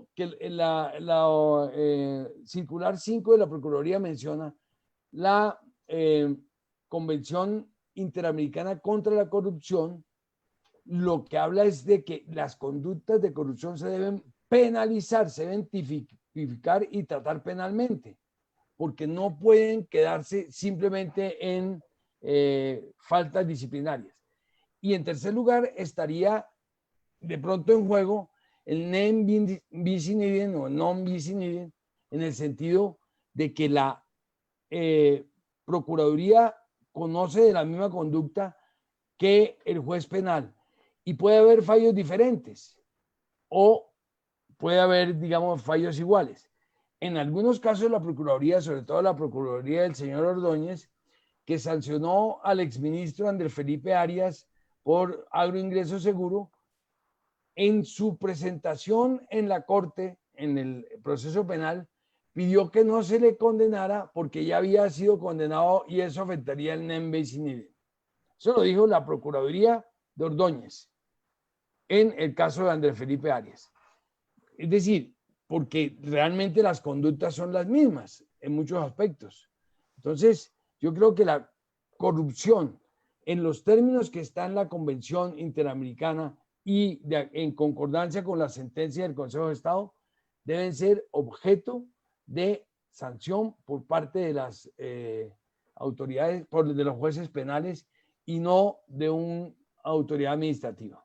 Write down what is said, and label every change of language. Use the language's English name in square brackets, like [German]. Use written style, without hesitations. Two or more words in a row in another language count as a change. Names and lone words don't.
[Spanish] la circular 5 de la Procuraduría menciona la Convención Interamericana contra la Corrupción, lo que habla es de que las conductas de corrupción se deben penalizar, se deben tipificar y tratar penalmente, porque no pueden quedarse simplemente en faltas disciplinarias. Y en tercer lugar estaría de pronto en juego el [Latin] nem bis in idem [Spanish] o [Latin] non bis in idem, [Spanish] en el sentido de que la Procuraduría conoce de la misma conducta que el juez penal y puede haber fallos diferentes o puede haber, digamos, fallos iguales. En algunos casos la Procuraduría, sobre todo la Procuraduría del señor Ordóñez, que sancionó al exministro Andrés Felipe Arias por agroingreso seguro, en su presentación en la Corte, en el proceso penal, pidió que no se le condenara porque ya había sido condenado y eso afectaría el [Latin] nem bis in idem. [Spanish] Eso lo dijo la Procuraduría de Ordóñez en el caso de Andrés Felipe Arias. Es decir, porque realmente las conductas son las mismas en muchos aspectos. Entonces, yo creo que la corrupción, en los términos que está en la Convención Interamericana y en concordancia con la sentencia del Consejo de Estado, deben ser objeto de sanción por parte de las autoridades, de los jueces penales y no de una autoridad administrativa.